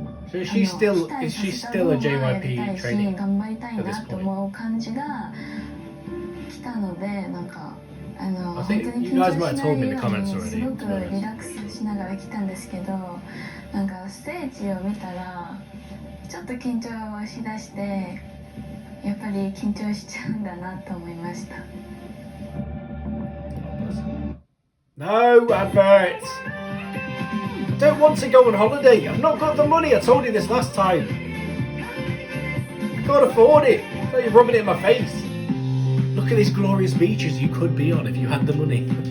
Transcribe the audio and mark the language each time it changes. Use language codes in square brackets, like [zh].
[en] So is she still a JYP trainee at this point? I think you guys might have told me in the comments already. [ja] ージを見たらちょっと緊張しだしてやっぱり緊張しちゃうんだなと思いました。 [en] No adverts. I don't want to go on holiday. I've not got the money. I told you this last time. I can't afford it. So you're rubbing it in my face. Look at these glorious beaches you could be on if you had the money.